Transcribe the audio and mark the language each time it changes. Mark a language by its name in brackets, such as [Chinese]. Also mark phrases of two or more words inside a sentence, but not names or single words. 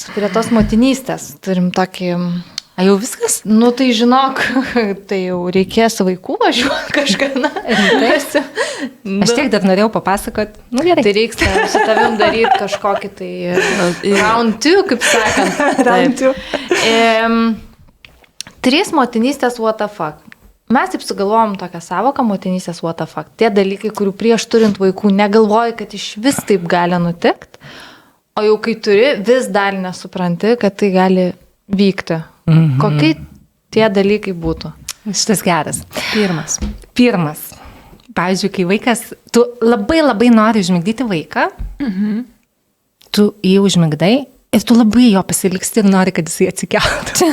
[Lithuanian] Prie tos motinystės turim tokį... A jau viskas? Tai žinok, tai jau reikės vaikų važiuoti kažkada. Aš tiek dar norėjau papasakoti. Gerai. Tai reiks su tavim daryti kažkokį tai round 2, kaip sakant. Round 2. 3 motinystės [English] what the fuck. [Lithuanian] Mes taip sugalvojom tokią savoką motinystės [English] what the fuck. [Lithuanian] Tie dalykai, kurių prieš turint vaikų negalvoji, kad iš vis taip gali nutikti, o jau kai turi, vis dar nesupranti, kad tai gali vykti. Kokie tie dalykai būtų? Šitas geras. Pirmas. Pavyzdžiui, kai vaikas, tu labai labai nori užmigdyti vaiką, tu jį užmigdai ir tu labai jo pasiliksti ir nori, kad jisai atsikeltų.